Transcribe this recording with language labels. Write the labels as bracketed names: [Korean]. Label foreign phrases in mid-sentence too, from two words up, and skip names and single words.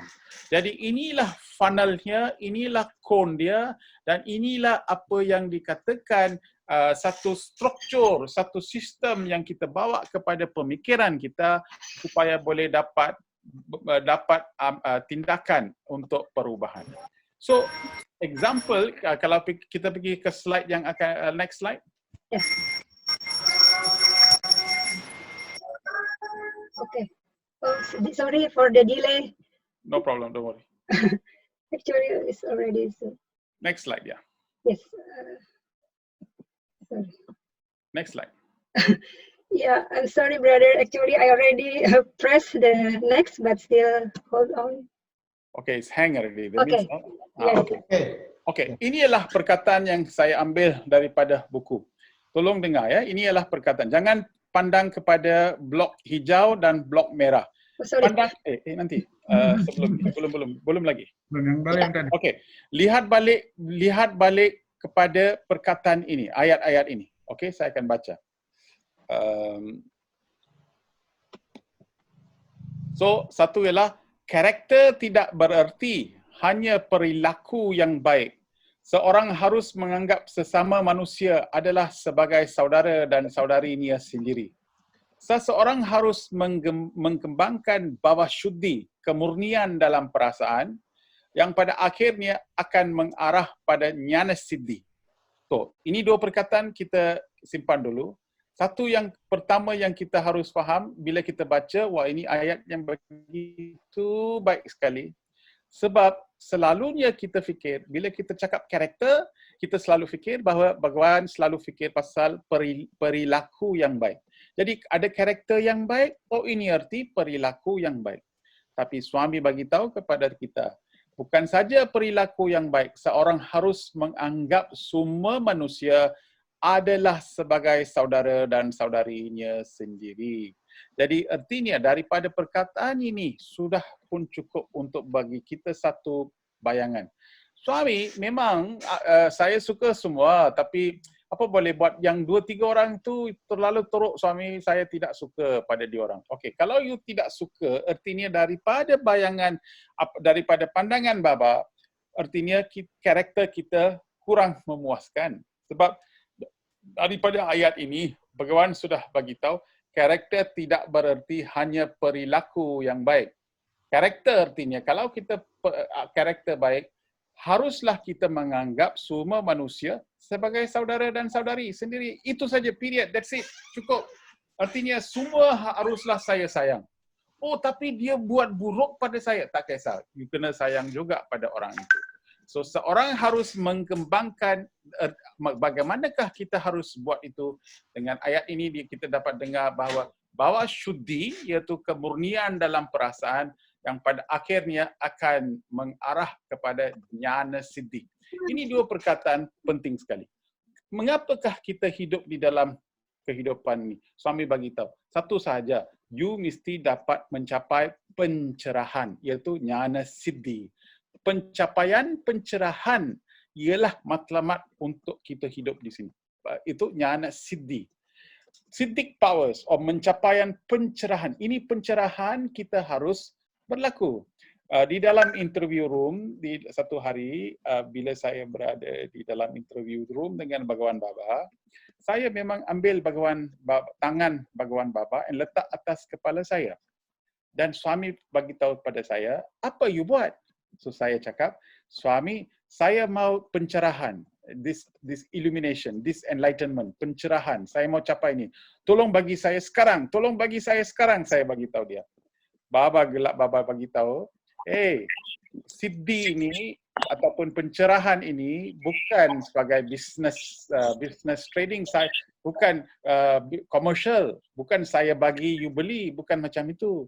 [Malay] Jadi inilah funnelnya, inilah cone dia, dan inilah apa yang dikatakan satu struktur, satu sistem yang kita bawa kepada pemikiran kita supaya boleh dapat tindakan untuk perubahan. [English] So, example, [Malay] kalau kita pergi ke slide yang akan, [English] next slide. Yes. Okay. Oh, sorry for the delay. No problem, don't worry. Actually, it's already so. Next slide, yeah. Yes. Sorry. Next slide. Yeah, I'm sorry, brother. Actually, I already pressed the next, but still hold on. Okay, it's hang already. Okay. Yes. Okay. [Malay] Ini adalah perkataan yang saya ambil daripada buku. Tolong dengar ya. Ini adalah perkataan. Jangan pandang kepada blok hijau dan blok merah. [English] Oh, sorry. [Malay] Pandang nanti belum lagi. Okey. Lihat balik kepada perkataan ini, ayat-ayat ini. Okey, saya akan baca. So, satu ialah karakter tidak bererti hanya perilaku yang baik. Seorang harus menganggap sesama manusia adalah sebagai saudara dan saudarinya sendiri. Seseorang harus mengembangkan bawah syudhi, kemurnian dalam perasaan yang pada akhirnya akan mengarah pada [Sanskrit] jnana siddhi. [Malay] So, ini dua perkataan kita simpan dulu. Satu yang pertama yang kita harus faham bila kita baca, wah ini ayat yang begitu baik sekali. Sebab selalunya kita fikir, bila kita cakap karakter, kita selalu fikir bahawa Bhagawan selalu fikir pasal perilaku yang baik. Jadi ada karakter yang baik, oh ini arti perilaku yang baik. Tapi suami bagi tahu kepada kita, bukan saja perilaku yang baik, seorang harus menganggap semua manusia adalah sebagai saudara dan saudarinya sendiri. Jadi artinya daripada perkataan ini sudah pun cukup untuk bagi kita satu bayangan. Suami memang saya suka semua, tapi apa boleh buat yang 2-3 orang tu terlalu teruk, suami saya tidak suka pada diorang. Okey, kalau you tidak suka, artinya daripada bayangan, daripada pandangan Baba, artinya karakter kita kurang memuaskan. Sebab daripada ayat ini, Bhagawan sudah bagi tahu, karakter tidak bererti hanya perilaku yang baik. Karakter artinya, kalau kita karakter baik, haruslah kita menganggap semua manusia sebagai saudara dan saudari sendiri. Itu saja, [English] period. That's it. [Malay] Cukup. Artinya, semua haruslah saya sayang. Oh, tapi dia buat buruk pada saya. Tak kisah. You kena sayang juga pada orang itu. So, seorang harus mengembangkan bagaimanakah kita harus buat itu. Dengan ayat ini kita dapat dengar bahawa syuddi, iaitu kemurnian dalam perasaan yang pada akhirnya akan mengarah kepada [Sanskrit] jnana siddhi. [Malay] Ini dua perkataan penting sekali. Mengapakah kita hidup di dalam kehidupan ini? Suami bagi tahu, satu sahaja, you mesti dapat mencapai pencerahan, iaitu [Sanskrit] jnana siddhi. [Malay] Pencapaian pencerahan ialah matlamat untuk kita hidup di sini. Itu [Sanskrit] jnana siddhi. [English] Siddhic powers, [Malay] mencapaian pencerahan. Ini pencerahan kita harus berlaku. Di dalam [English] interview room, [Malay] di satu hari, bila saya berada di dalam [English] interview room [Malay] dengan Bhagawan Baba, saya memang ambil tangan Bhagawan Baba dan letak atas kepala saya. Dan suami bagi tahu pada saya, apa you buat? So saya cakap, suami, saya mau pencerahan. [English] This illumination, this enlightenment, [Malay] pencerahan. Saya mau capai ini. Tolong bagi saya sekarang. Tolong bagi saya sekarang. Saya bagi tahu dia. Baba gelak, Baba bagi tahu, siddhi ini ataupun pencerahan ini bukan sebagai [English] business trading, [Malay] saya bukan commercial, bukan saya bagi you beli, bukan macam itu.